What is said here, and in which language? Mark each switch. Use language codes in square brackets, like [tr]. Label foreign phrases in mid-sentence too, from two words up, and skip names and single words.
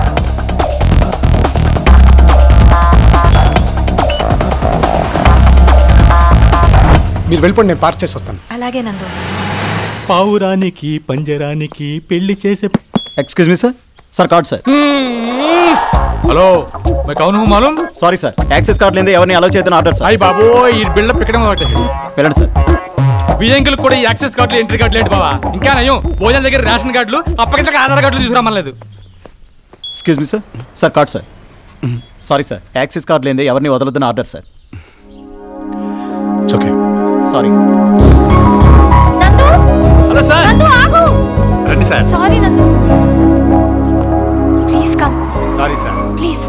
[te] మీరు వెళ్ళిపోండి, నేను పార్క్ చేసి వస్తాను. అలాగే నందు. పావురానికి పంజరానికి పెళ్లి చేసే. [en] Excuse me sir. Sir card sir. [hi] हेलो मैं कौन हूँ मालूम? [en] sorry sir access card [te] లేందే ఎవరిని అలౌ చేయదని ఆర్డర్ సార్. అయ్య బాబో ఈ బిల్డప్ ఎక్కడం ఒకటే. వెళ్ళండి సార్. బియ్యంకులు కూడా ఈ యాక్సెస్ కార్డులు ఎంట్రీ కార్డులు ఏంటి బావా? ఇంకా నయం భోజనం దగ్గర రేషన్ కార్డులు అప్పగించక ఆధార్ కార్డులు తీసుకురామలేదు. [en] Excuse me sir. Sir card sir. sorry sir access card [te] లేందే ఎవరిని వదలొద్దని ఆర్డర్ సార్. [en] it's okay. [te] సారీ. నందు హలో సార్. నందు ఆగు. రండి సార్. సారీ నందు. [en] please come. [te] సారీ సార్. ప్లీజ్